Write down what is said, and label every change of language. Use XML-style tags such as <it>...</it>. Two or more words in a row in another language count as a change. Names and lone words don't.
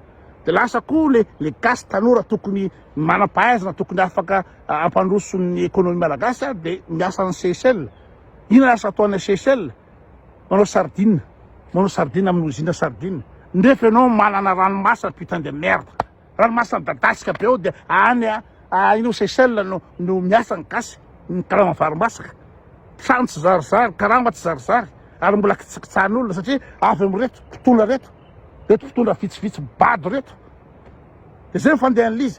<mg>De lasa koa le gasy tanora tokony manam-pahaizana, tokony afaka ampandroson'ny économie malagasy de miasa ny Seychelles. Ina lasa ataon'ny Seychelles? Manao sardine amin'ny usine sardine. Nefa ianao manana ranomasina</mg> <fr>putain de merde,</fr> <mg>ranomasina midadasika be ao de ino Seychelles no miasa ny gasy, ny karama varimasaka. Trano tsy zarizary, karama tsy zarizary, ary mbola kitsakitsahan'olona satria avy amin'reto mpitondra reto mpitondra vitsivitsy bado reto. De zay fandehan'le izy.</mg>